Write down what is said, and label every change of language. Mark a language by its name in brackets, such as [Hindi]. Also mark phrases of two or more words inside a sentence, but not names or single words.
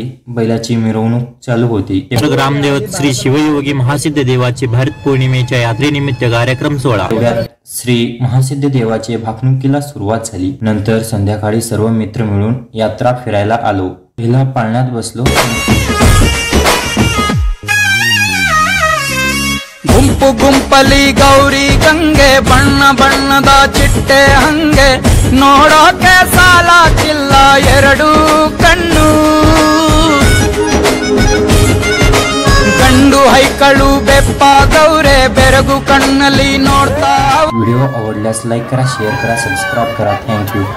[Marathi] बैलाची मिरवणूक चालू होती। ग्रामदेवत श्री शिवयोगी महासिद्ध देवाचे भरत पौर्णिमेच्या यात्रेनिमित्त कार्यक्रम सोहळा। श्री महासिद्ध देवाचे भाकणुकीला सुरुवात झाली। नंतर संध्याकाळी सर्व मित्र मिळून यात्रा फिरायला आलो। पहिला पाळण्यात बसलो। [Kannada] ಗುಂಪು ಗುಂಪಲಿ ಗೌರಿ ಗಂಗೆ ಬಣ್ಣ ಬಣ್ಣದ ಚಿಟ್ಟೆ ಹಂಗೆ ನೋಡೋಕೆ ಸಾಲಾಕಿಲ್ಲ ಎರಡು ಕಣ್ಣು ಗಂಡು ಹೈಕಳು ಬೆಪ್ಪಾಗವ್ರೆ ಬೆರಗು ಕಣ್ಣಲ್ಲಿ ನೋಡ್ತಾ। [Marathi] व्हिडिओ आवडल्यास लाईक करा, शेअर करा, सबस्क्राइब करा। थँक्यू।